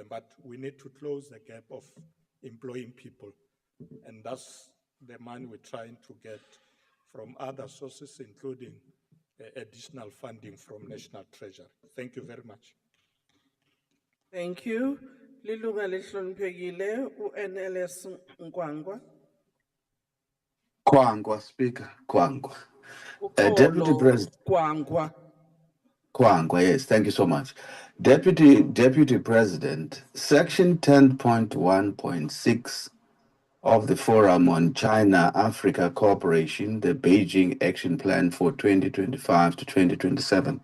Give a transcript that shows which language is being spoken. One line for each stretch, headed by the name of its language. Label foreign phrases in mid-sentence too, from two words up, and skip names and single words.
English: But we need to close the gap of employing people. And that's the money we're trying to get from other sources, including additional funding from National Treasury. Thank you very much. Thank you.
Swati: Lilunga lihloniphekile uNLS Nkwangwa. Kwangwa,
English: Speaker, Kwangwa. Deputy President. Kwangwa, yes, thank you so much. Deputy President, Section 10.1.6 of the Forum on China-Africa Cooperation, the Beijing Action Plan for 2025 to 2027.